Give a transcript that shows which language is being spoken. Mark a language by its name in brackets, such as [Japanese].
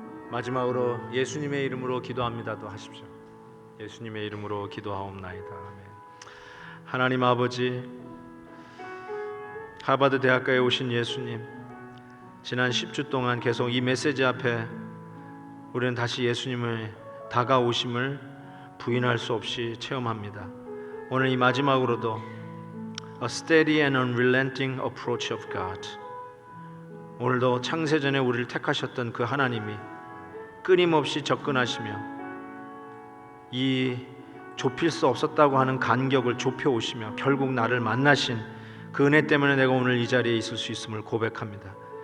[Korean] 마지막으로 예수님의 이름으로 기도합니다도 하십시오. 예수님의 이름으로 기도하옵나이다. 아멘. 하나님 아버지, 하버드 대학가에 오신 예수님, 지난 10주 동안 계속 이 메시지 앞에 우리는 다시 예수님의 다가오심을 부인할 수 없이 체험합니다. 오늘 이 마지막으로도 [English] A steady and unrelenting approach of God. [Korean] 오늘도 창세전에 우리를 택하셨던 그 하나님이 끊임없이 접근하시며 이 좁힐 수 없었다고 하는 간격을 좁혀오시며 결국 나를 만나신 그 은혜 때문에 내가 오늘 이 자리에 있을 수 있음을 고백합니다.